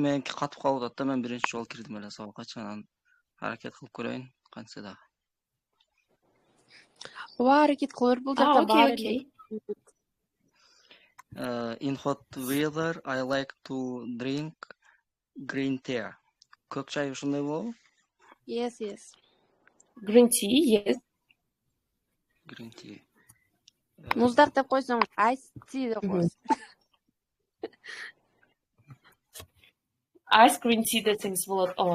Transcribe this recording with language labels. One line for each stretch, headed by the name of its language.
Kyrgyz: Меники катып калып атат да, мен биринчи жолу кирдим эле сабакка, чынан аракет кылып көрөйүн, кантсе дагы. Аракет кылыр бул жакта бар эле.
English: In hot weather, I like to drink green tea.
Kyrgyz: Көк чай ушундай болобу?
English: Yes. Green tea, yes. Green tea.
Kyrgyz: Муздар деп койсоң,
English: ice tea
Kyrgyz: деп койсоң.
English: Ice green tea
Kyrgyz: десеңиз болот.